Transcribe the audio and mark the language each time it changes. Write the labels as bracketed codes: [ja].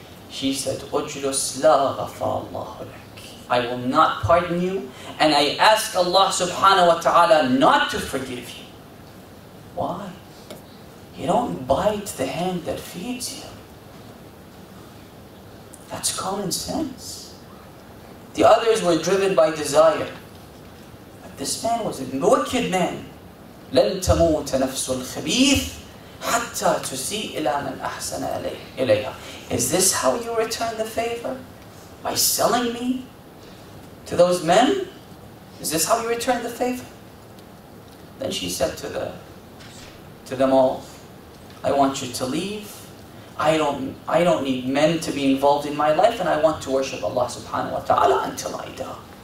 [en] She said, [ar] Ujlus la ghafarallahu lak. [en] I will not pardon you, and I ask Allah subhanahu wa ta'ala not to forgive you. Why? You don't bite the hand that feeds you. That's common sense. The others were driven by desire. But this man was a wicked man. [ar] لن تموت نفس الخبيث حتى تسيء إلى من أحسن إليها. [en] Is this how you return the favor? By selling me to those men? Is this how you return the favor? Then she said to them all, I want you to leave. I don't need men to be involved in my life, and I want to worship Allah subhanahu wa ta'ala until I die.